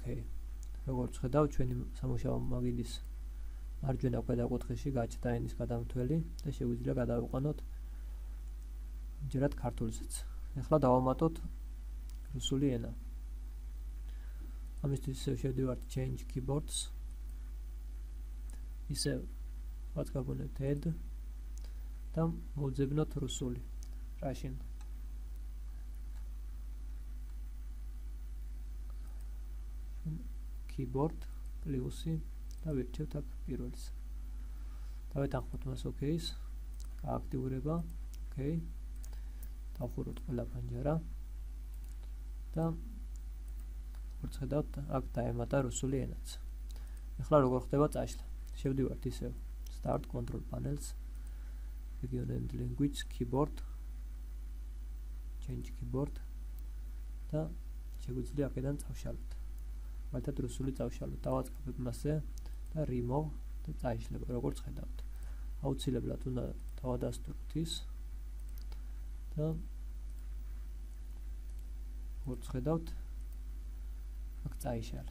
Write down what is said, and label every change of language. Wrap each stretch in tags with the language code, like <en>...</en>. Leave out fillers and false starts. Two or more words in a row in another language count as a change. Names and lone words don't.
<ka>როგორც ხედავ, ჩვენი სამუშაო მაგიდის მარჯვენა ქვედა კუთხეში გაჩნდა ენის გადამრთველი და შეგვიძლია გადავიყვანოთ ჯერად ქართულზეც. ახლა დავამატოთ რუსული ენა. ამისთვის ისევ შევდივართ</ka> <en>Change Keyboards.</en> <ka>ისევ ვაწყაბუნებთ add და მოვძებნოთ რუსული.</ka> <en>Russian. Keyboard plus-</en> <ka>ი და ვირჩევთ აქ პირველს. დავეთანხმოთ მას OK-ს. გააქტიურება. OK. დავხუროთ ყველა პანჯარა და როგორც ხედავთ, აქ დაემატა რუსული ენაც. ახლა როგორ ხდება წაშლა? შევდივართ ისევ</ka> <en>Start Control Panels, Region and Language, Keyboard, Change Keyboard</en> <ka>და შეგვიძლია აქედან წავშალოთ. მაგათ რუსული წავშალოთ. დავაწყობებ მასზე და Remove და წაიშლება, როგორც ხედავთ. აუცილებლად უნდა დავადასტუროთ ის და როგორც ხედავთ, აქ წაიშალა.</ka>